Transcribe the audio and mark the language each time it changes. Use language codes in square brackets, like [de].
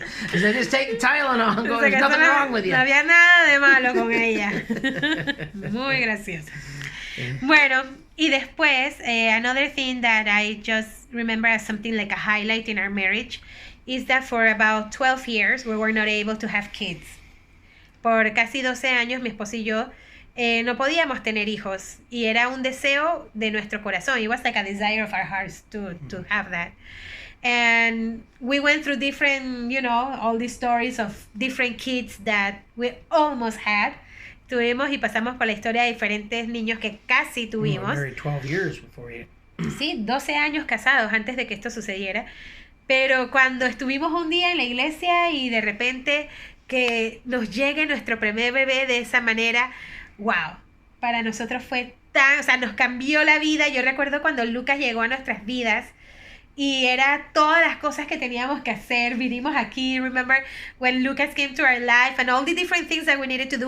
[en] She said, just take Tylenol and go, there's nothing wrong with you. [es] No había nada de malo con ella. Muy gracioso. Bueno, y después, [en] another thing that I just remember as something like a highlight in our marriage is that for about 12 years we were not able to have kids. [es] Por casi 12 años mi esposo y yo no podíamos tener hijos y era un deseo de nuestro corazón. [en] It was like a desire of our hearts to have that. And we went through different, all these stories of different kids that we almost had. [es] Tuvimos y pasamos por la historia de diferentes niños que casi tuvimos. [en] 12 years before you. [es] Sí, 12 años casados antes de que esto sucediera. Pero cuando estuvimos un día en la iglesia y de repente que nos llegue nuestro primer bebé de esa manera, wow, para nosotros fue nos cambió la vida. Yo recuerdo cuando Lucas llegó a nuestras vidas y era todas las cosas que teníamos que hacer. Vinimos aquí, [en] remember when Lucas came to our life and all the different things that we needed to do.